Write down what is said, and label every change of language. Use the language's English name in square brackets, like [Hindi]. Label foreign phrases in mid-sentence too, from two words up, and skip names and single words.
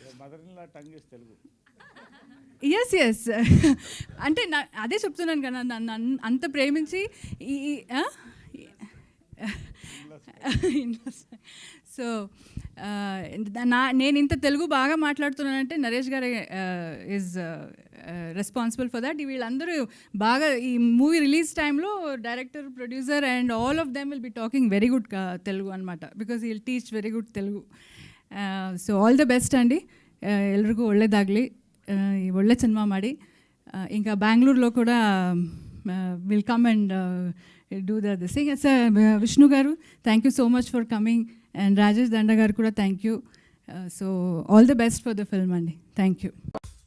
[Telugu] ఎస్ అంటే అదే చెప్తున్నాను కదా, నన్ను అంత ప్రేమించి సో నేను ఇంత తెలుగు బాగా మాట్లాడుతున్నానంటే నరేష్ గారే [English] is responsible for that. [Telugu] వీళ్ళందరూ బాగా ఈ మూవీ రిలీజ్ టైంలో [English] director, producer and all of them will be talking very good Telugu అనమాట, because he will teach very good Telugu. so all the best [Kannada] ಅಂడి, ಎಲ್ರಿಗೂ ಒಳ್ಳೆಯದಾಗಲಿ, ಒಳ್ಳೆ ಸಿನಿಮಾ ಮಾಡಿ. [Telugu] ఇంకా బెంగళూరులో కూడా [English] will come and do the sing. [Telugu] సార్ విష్ణు గారు [English] thank you so much for coming, and [Telugu] రాజేష్ దండ గారు కూడా [English] thank you. so all the best for the film అండి. thank you.